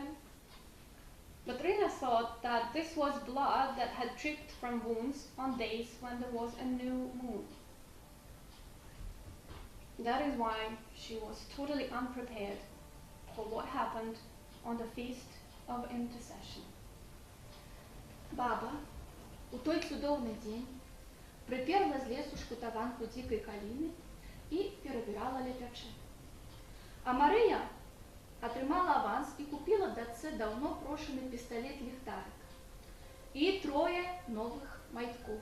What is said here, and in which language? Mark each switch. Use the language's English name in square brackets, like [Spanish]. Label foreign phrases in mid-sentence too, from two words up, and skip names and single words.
[English] But Rina thought that this was blood that had dripped from wounds on days when there was a new moon. That is why she was totally unprepared for what happened on the Feast of Intercession. [Belarusian] Баба у той цудоўны дзень прыперла з лесу шкутаванку дзікай каліны і перабірала лепячэ. А Марыя атрымала аванс і купіла дачцэ даўно прошаны пісталет-ліхтарык і 3 новых майткоў.